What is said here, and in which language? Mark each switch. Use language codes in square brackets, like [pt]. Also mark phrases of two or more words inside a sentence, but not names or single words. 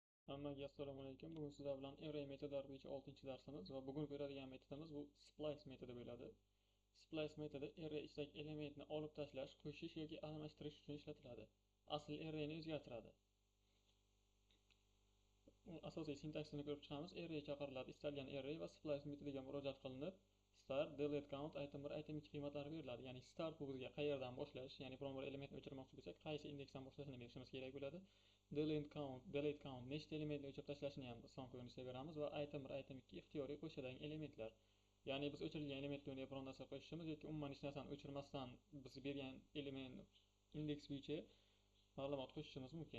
[uz] Hammaga assalomu alaykum. Bugun sizlar bilan array metodlari bo'yicha 6-darsimiz va bugun ko'radigan metodimiz bu splice metodi bo'ladi. Splice metodi array ichidagi elementni olib tashlash, qo'shish yoki almashtirish uchun ishlatiladi. Asl arrayni o'zgartiradi. Asosiy sintaksini ko'rib chiqamiz. Array chaqiriladi, istalgan array va splice metodiga murojaat qilinib, [en] start, delete count, item 1, item 2 [uz] qiymatlari beriladi. Ya'ni start bu bizga qayerdan boshlash, ya'ni biron bir elementni o'chirmoqchi bo'lsak, qaysi indeksdan boshlashni berishimiz kerak bo'ladi. [en] Delete count [uz] nechta elementni o'chirib tashlashni ham son ko'rinishda beramiz va [en] item 1, item 2 [uz] ixtiyoriy qo'shadigan elementlar. Ya'ni biz o'chirilgan elementlarga biron narsa qo'shishimiz yoki umuman hech narsani o'chirmasdan biz bergan element indeks bo'yicha ma'lumot qo'shishimiz mumkin.